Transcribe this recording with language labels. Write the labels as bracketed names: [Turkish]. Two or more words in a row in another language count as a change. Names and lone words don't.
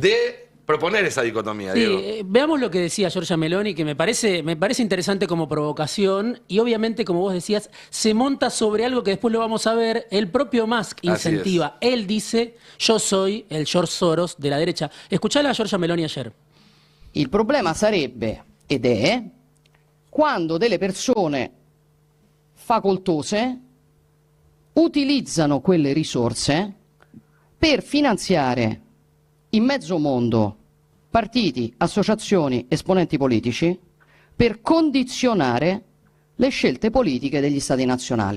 [Spanish] de proponer esa dicotomía, Sí, Diego. veamos lo que decía Giorgia Meloni, que me parece interesante como provocación y obviamente, como vos decías, se monta sobre algo que después lo vamos a ver. El propio Musk Así incentiva. Él dice, yo soy el George Soros de la derecha. Escuchala a Giorgia Meloni ayer. [Italian] Il problema sarebbe, ed è, quando delle persone facoltose utilizzano quelle risorse per finanziare in mezzo mondo partiti, associazioni, esponenti politici, per condizionare le scelte politiche degli stati nazionali.